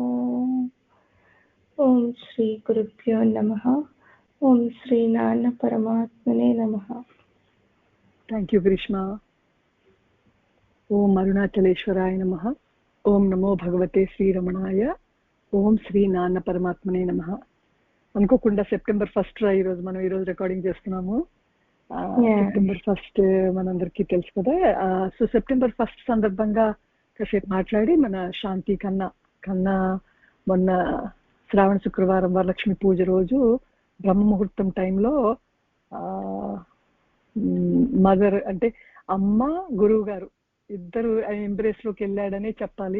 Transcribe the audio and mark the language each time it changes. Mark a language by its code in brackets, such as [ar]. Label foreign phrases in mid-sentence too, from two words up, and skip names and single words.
[sa] ओम श्री गुरुभ्यो नमः। ओम श्री नान्न परमात्मने नमः। [en] Thank you, Grishma. [sa] ओम् अरुणाचलेश्वराय नमः ओम् नमो भगवते श्री रमणाय. ओम् श्री नन्न परमात्मने नमः. [te] అనుకోకుండా సెప్టెంబర్ 1 ఈరోజు మనం ఈరోజు రికార్డింగ్ చేస్తున్నాము. సెప్టెంబర్ 1 మనందరికీ తెలుసు కదా. సో సెప్టెంబర్ 1 సందర్భంగా కాసేపు మాట్లాడి మన శాంతి కన్నా మొన్న శ్రావణ శుక్రవారం వరలక్ష్మి పూజ రోజు బ్రహ్మ ముహూర్తం టైంలో మదర్ అంటే అమ్మ గురువు గారు ఇద్దరు ఎంబ్రేస్ లోకి వెళ్ళాడనే చెప్పాలి.